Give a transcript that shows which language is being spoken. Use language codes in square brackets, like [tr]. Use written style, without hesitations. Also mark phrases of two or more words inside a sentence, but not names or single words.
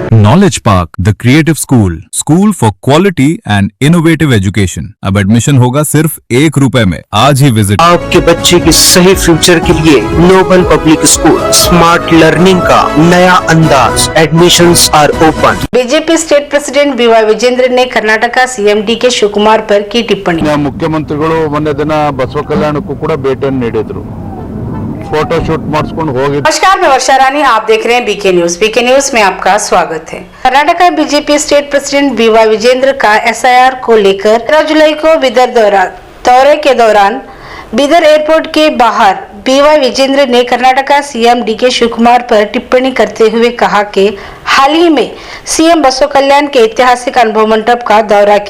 [en] Knowledge Park, the Creative School for quality and innovative education. [hi] अब एडमिशन होगा सिर्फ ₹1 में। आज ही विजिट। आपके बच्चे के सही फ्यूचर के लिए नोबल पब्लिक स्कूल [en] smart learning [hi] का नया अंदाज। [en] Admissions are open. [hi] बीजेपी [en] state president [hi] बीवाई विजेंद्र ने कर्नाटक सीएम डी के शिवकुमार पर की टिप्पणी। [kn] ಮುಖ್ಯಮಂತ್ರಿಗಳು ಮೊನ್ನೆ ದಿನ ಬಸವ ಕಲ್ಯಾಣಕ್ಕೂ ಕೂಡ ಭೇಟಿಯನ್ನು ನೀಡಿದ್ರು, [en] photo shoot [kn] ಮಾಡಿಸ್ಕೊಂಡು ಹೋಗಿದ್ರು। [hi] नमस्कार, मैं वर्षा रानी, आप देख रहे हैं बीके न्यूज में आपका स्वागत है। कर्नाटक बीजेपी [en] state president [hi] बीवाई विजेंद्र का एसआईआर को लेकर 13 जुलाई को बीदर दौरे के दौरान बीदर एयरपोर्ट के बाहर बीवाई विजेंद्र ने कर्नाटक सीएम डी के शिवकुमार पर टिप्पणी करते हुए कहा कि हाल ही में सीएम बसव कल्याण के ऐतिहासिक अनुभव मंडप का दौरा किया।